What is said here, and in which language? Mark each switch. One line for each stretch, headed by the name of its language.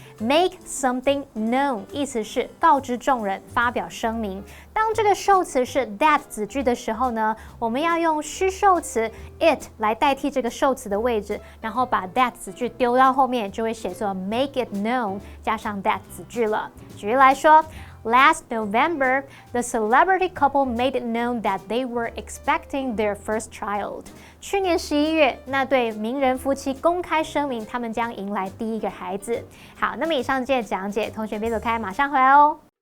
Chinese: Make something known 意思是告知众人、发表声明。当这个受词是 that 子句的时候呢，我们要用虚受词 it 来代替这个受词的位置，然后把 that 子句丢到后面，就会写作 make it known 加上 that 子句了。举例来说，
English: Last November, the celebrity couple made it known that they were expecting their first child.
Chinese: 去年11月，那对名人夫妻公开声明，他们将迎来第一个孩子。好，那么以上这些讲解，同学别走开，马上回来哦。